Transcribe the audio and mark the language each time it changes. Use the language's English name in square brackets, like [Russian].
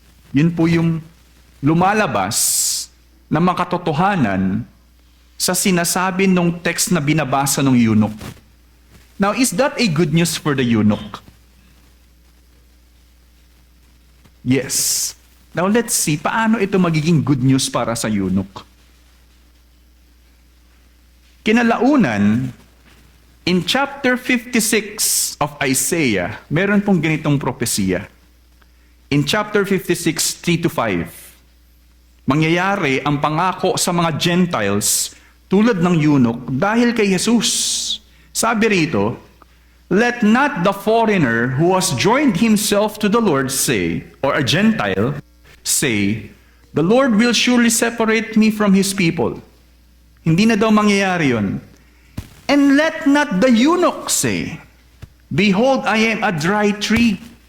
[Filipino] Yun po yung lumalabas na makatotohanan sa sinasabi ng text na binabasa ng eunuch. [English] Now, is that a good news for the eunuch? Yes. Now let's see, [Filipino] paano ito magiging [English] good news para sa eunuch? [Filipino] Kinalaunan, in chapter 56 of Isaiah, meron pong ganitong propesiya. In chapter 56, 3-5, mangyayari ang pangako sa mga Gentiles tulad ng eunuch dahil kay Jesus. Sabi rito, [English] let not the foreigner who has joined himself to the Lord say, or a Gentile, say, the Lord will surely separate me from His people. [Filipino] Hindi na daw mangyayari yun. [English] And let not the eunuch say, behold, I am a dry tree.